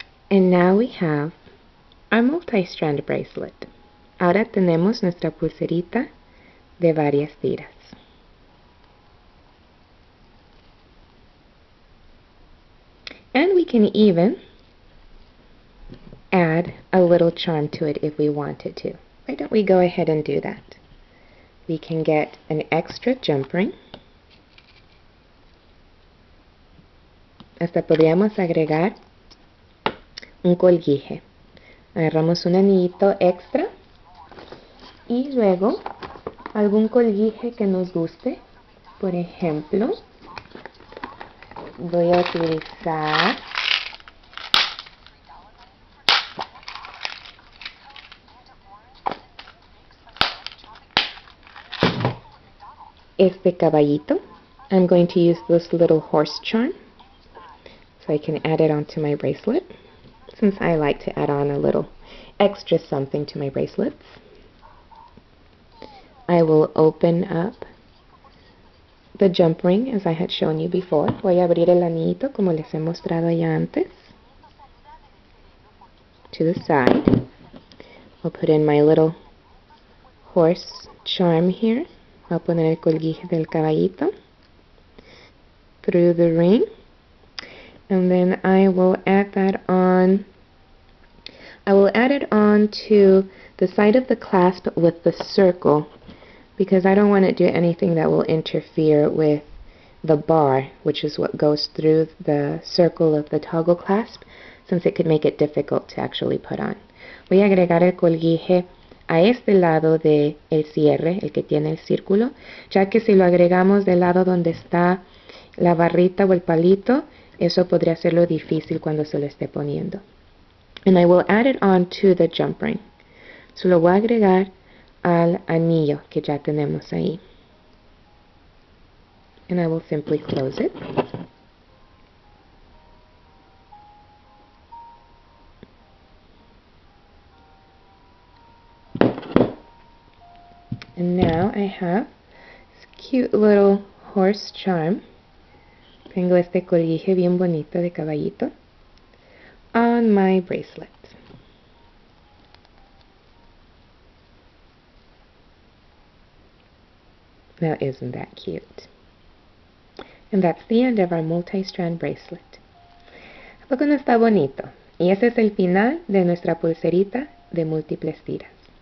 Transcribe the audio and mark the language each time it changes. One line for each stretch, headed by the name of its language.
English: And now we have our multi-strand bracelet.
Spanish: Ahora tenemos nuestra pulserita de varias tiras.
English: And we can even add a little charm to it if we wanted to. Why don't we go ahead and do that? We can get an extra jump ring.
Spanish: Hasta podríamos agregar un colguije. Agarramos un anillito extra y luego algún colguije que nos guste. Por ejemplo, voy a utilizar este caballito.
English: I'm going to use this little horse charm so I can add it onto my bracelet, since I like to add on a little extra something to my bracelets. I will open up the jump ring as I had shown you before.
Spanish: Voy a abrir el anillito como les he mostrado ya antes.
English: To the side. I'll put in my little horse charm here. I'll
Spanish: poner el colguije del caballito
English: through the ring. And then I will add that on. I will add it on to the side of the clasp with the circle, because I don't want to do anything that will interfere with the bar, which is what goes through the circle of the toggle clasp, since it could make it difficult to actually put on.
Spanish: Voy a agregar el colguije a este lado del cierre, el que tiene el círculo, ya que si lo agregamos del lado donde está la barrita o el palito, eso podría hacerlo difícil cuando se lo esté poniendo.
English: And I will add it on to the jump ring.
Spanish: So lo voy a agregar al anillo que ya tenemos ahí.
English: And I will simply close it. And now I have this cute little horse charm.
Spanish: Tengo este colguije bien bonito de caballito
English: on my bracelet. Now isn't that cute? And that's the end of our multi-strand bracelet.
Spanish: ¿A poco no está bonito? Y ese es el final de nuestra pulserita de múltiples tiras.